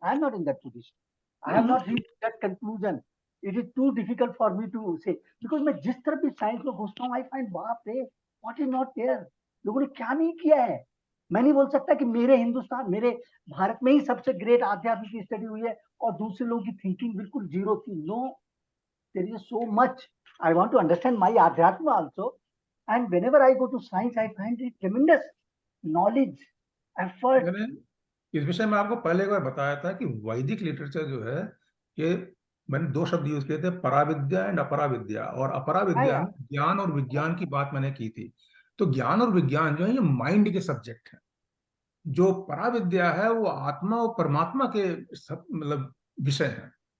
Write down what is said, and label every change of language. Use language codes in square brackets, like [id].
[en] I am not in that position. I have not reached that conclusion. It is too difficult for me to say, because [hi] मैं जिस तरह भी science में घुसता हूँ, [en] I find बाप रे, what is not there. [hi] लोगों ने क्या नहीं किया है। मैं नहीं बोल सकता कि मेरे हिंदुस्तान, मेरे भारत में ही सबसे ग्रेट आध्यात्म की स्टडी हुई है और दूसरे लोगों की थिंकिंग बिल्कुल जीरो थी। [en] No, there is so much. I want to understand my Adhyatma also. And whenever I go to science, I find it tremendous knowledge, effort. [hi] मैंने इस विषय में आपको पहले एक बार बताया था कि वैदिक लिटरेचर जो है, ये मैंने 2 शब्द यूज किए थे, पराविद्या एंड अपराविद्या। और अपराविद्या में ज्ञान और विज्ञान की बात मैंने की थी। तो ज्ञान और विज्ञान जो है ये माइंड के सब्जेक्ट है। जो पराविद्या है वो आत्मा और परमात्मा के मतलब विषय है।